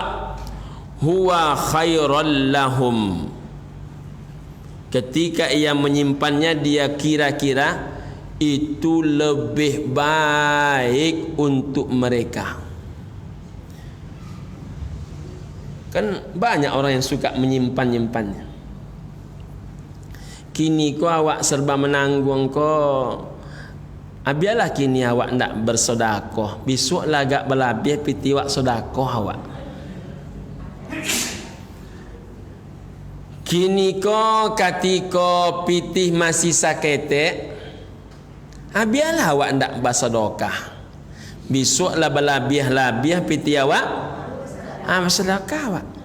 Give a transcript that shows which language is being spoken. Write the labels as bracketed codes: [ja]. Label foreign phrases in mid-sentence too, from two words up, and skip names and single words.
[ar] هو خيرا لهم, [id] ketika ia menyimpannya dia kira-kira itu lebih baik untuk mereka. Kan banyak orang yang suka menyimpan-nyimpannya. [min] Kini ko awak serba menanggung ko, biarlah kini awak ndak bersodakoh, besok lagak berlabih piti awak sodakoh awak. Kini ko katiko pitih masih sakete, biarlah awak ndak bersedekah, besok lah berlabih piti awak bersedekah awak.